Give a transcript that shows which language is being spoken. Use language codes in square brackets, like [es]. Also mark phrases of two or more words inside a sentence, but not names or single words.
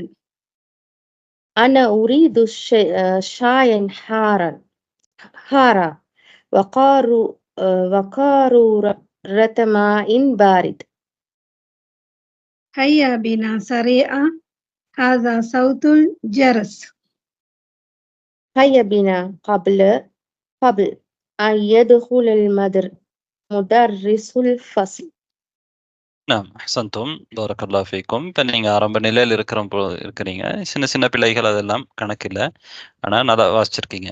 [ar] أنا أريد شايا حارا وقارورة ماء بارد. هيا بنا سريعا، هذا صوت الجرس. هيا بنا قبل أن يدخل مدرس الفصل. நாம் أحسنتم بارك الله فيكم. [ta] இப்போ நீங்கள் ஆரம்ப நிலையில் இருக்கிறீங்க. சின்ன சின்ன பிழைகள் அதெல்லாம் கணக்கில்லை, ஆனால் நல்லா வாசிச்சிருக்கீங்க.